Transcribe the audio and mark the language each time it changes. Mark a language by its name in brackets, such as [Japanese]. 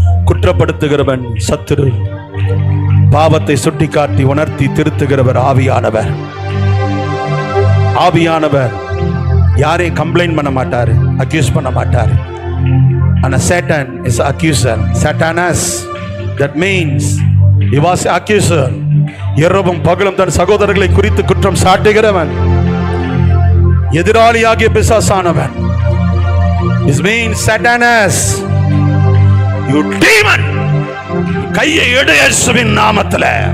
[Tamil] குற்றப்படுத்துகிறவன் சத்துரு, பாவத்தை சுட்டிக்காட்டி உணர்த்தி திருத்துகிறவர் ஆவியானவர். ஆவியானவர் யாரையும் கம்ப்ளைண்ட் பண்ண மாட்டாரு, அக்யூஸ் பண்ண மாட்டாரு. [English] ஆனா Satan is accuser. Satanas, that means he was accuser. [Tamil] இரவும் பகலும் தன் சகோதரர்களை குறித்து குற்றம் சாட்டுகிறவன், எதிராளியாகிய பிசாசானவன். [English] This means Satanas, you demon. [Tamil] கையை எடு இயேசுவின் நாமத்தில.